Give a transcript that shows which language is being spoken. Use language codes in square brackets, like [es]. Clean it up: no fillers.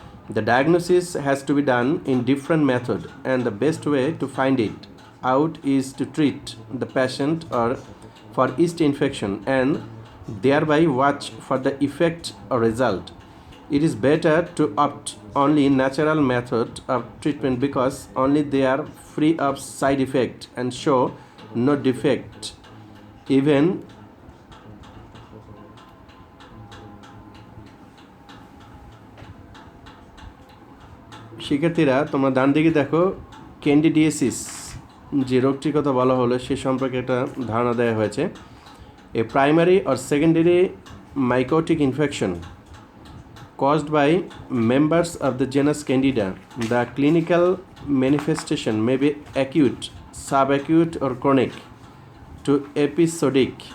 [en] The diagnosis has to be done in different method, and the best way to find it out is to treat the patient or for yeast infection and thereby watch for the effect or result. It is better to opt only natural method of treatment because only they are free of side effect and show no defect. [bn] Even শিক্ষার্থীরা তোমরা ডান দিকে দেখো candidiasis যে রোগটির কথা বলা হলো সে সম্পর্কে একটা ধারণা দেওয়া হয়েছে। [en] A primary or secondary mycotic infection caused by members of the genus Candida. The clinical manifestation may be acute, subacute or chronic to episodic.